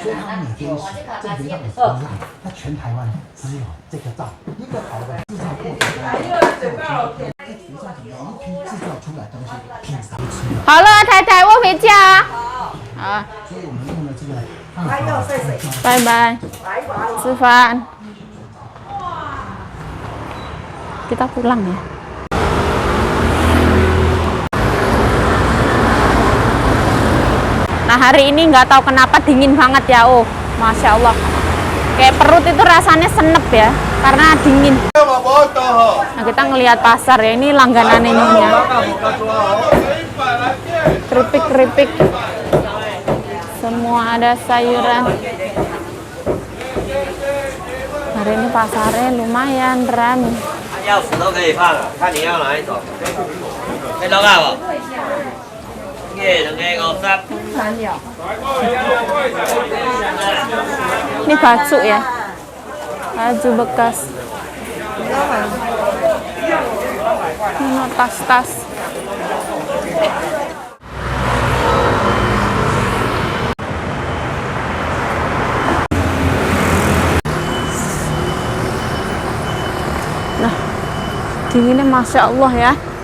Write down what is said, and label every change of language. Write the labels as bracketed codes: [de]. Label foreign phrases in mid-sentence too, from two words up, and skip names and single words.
[zh] 那全台湾只有这个灶，一个好的制造过程，一批制造出来东西品尝吃的，好了，太太，我回家。好，所以我们用的这个还要晒水，拜拜，拜拜。吃饭。 [id] Kita pulang ya. Nah hari ini nggak tahu kenapa dingin banget ya. Oh, masya Allah. Kayak perut itu rasanya senep ya, karena dingin. Nah kita ngelihat pasar ya, ini langganan ininya. Keripik-keripik. Semua ada sayuran. Hari ini pasarnya lumayan ramai. [zh] 钥匙都可以放了，看你要哪一种。可以弄啊不？耶，两个50。 [id] Ini baju ya, baju bekas. Ini tas-tas. Nah, dinginnya masya Allah ya.